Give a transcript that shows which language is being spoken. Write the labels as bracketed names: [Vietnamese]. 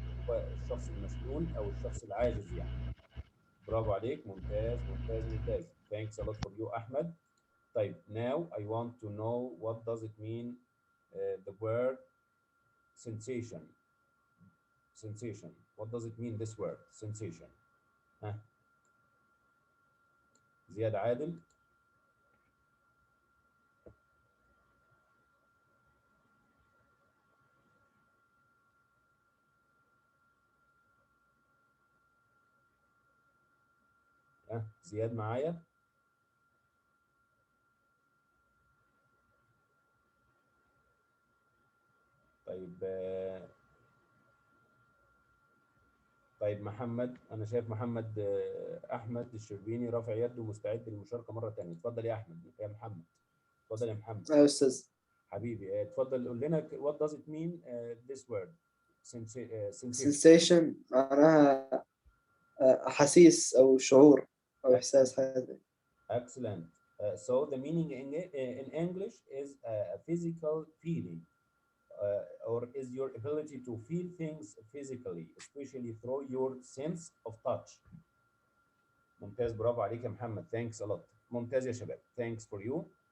[Arabic] الشخص المشلول أو الشخص العاجز يعني. برافو عليك, ممتاز ممتاز ممتاز. [English] Thanks a lot for you, Ahmed. [Arabic] طيب, [English] now I want to know what does it mean, the word sensation. Sensation. What does it mean, this word sensation? [Arabic] زياد عادل. زياد معايا؟ طيب, طيب محمد, انا شايف محمد احمد الشربيني رافع يده مستعد للمشاركه مره ثانيه. اتفضل يا احمد. يا محمد, اتفضل يا محمد. أيوة أستاذ. حبيبي, اتفضل قول لنا [English] what does it mean, this word sensation. [Arabic] sensation معناها أحاسيس أو شعور أو إحساس حاجة. [English] Excellent. So the meaning in English is a physical feeling, or is your ability to feel things physically, especially through your sense of touch. [Arabic] ممتاز, برافو عليك يا محمد. [English] Thanks a lot. [Arabic] ممتاز يا شباب. [English] Thanks for you.